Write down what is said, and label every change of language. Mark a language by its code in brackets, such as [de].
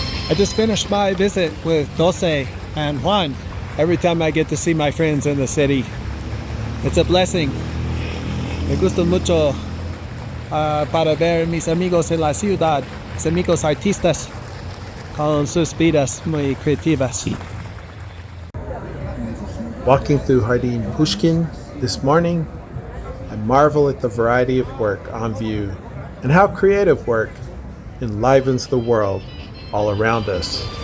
[en] I just finished my visit with Dulce and Juan. Every time I get to see my friends in the city, it's a blessing. [es] Me gusta mucho para ver mis amigos en la ciudad, mis amigos artistas con sus vidas muy creativas. [en] Walking through Jardín Pushkin this morning, I marvel at the variety of work on view and how creative work enlivens the world all around us.